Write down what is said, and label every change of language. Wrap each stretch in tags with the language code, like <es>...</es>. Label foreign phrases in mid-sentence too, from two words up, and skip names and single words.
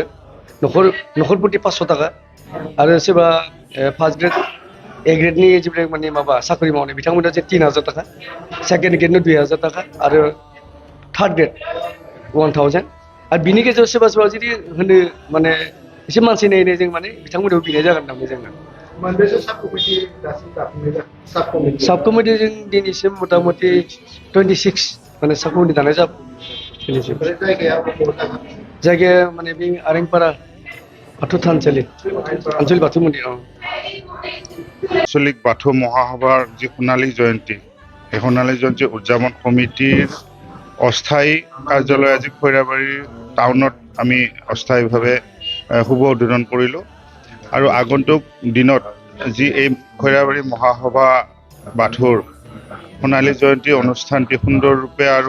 <brx>न'खर प्रति 500 थाखा आरो सोरबा</brx> <en>first grade A</en> <brx>ग्रेडनि जेब्ला माने माबा साख्रि मावनाय बिथांमोना जे 3000 थाखा, सेकेन्ड ग्रेडनो 2000 थाखा आरो</brx> <en>third grade</en> <brx>1000 आरो बिनि गेजेराव सोरबा सोरबा जुदि होनो माने एसे मानसि नायनो जों माने बिथांमोननाव बिनाय जागोन नामा जोङो मोनबेसे</brx> <en>sub committee</en> <brx>दासिम दाफुंनाय जाखो</brx> <en>sub committee</en> <brx>जों दिनैसिम मथा मथि 26 माने</brx> <en>sub committee</en> <brx>दानाय जाबाय दिनैसिम ओमफ्राय जायगाया बबाव जागोन जायगाया माने बे आरेंपारा बाथौ थानसालि आनसलिक बाथौ मन्दिर</brx> <as>আঞ্চলিক বাথৌ মহাসভাৰ যি সোণালী জয়ন্তী এই সোণালী জয়ন্তী উদযাপন কমিটিৰ অস্থায়ী কাৰ্যালয় আজি খৈৰাবাৰী টাউনত আমি অস্থায়ীভাৱে শুভ উদ্বোধন কৰিলোঁ আৰু আগন্তুক দিনত যি এই খৈৰাবাৰী মহাসভা বাথৌৰ সোণালী জয়ন্তী অনুষ্ঠানটি সুন্দৰৰূপে আৰু</as>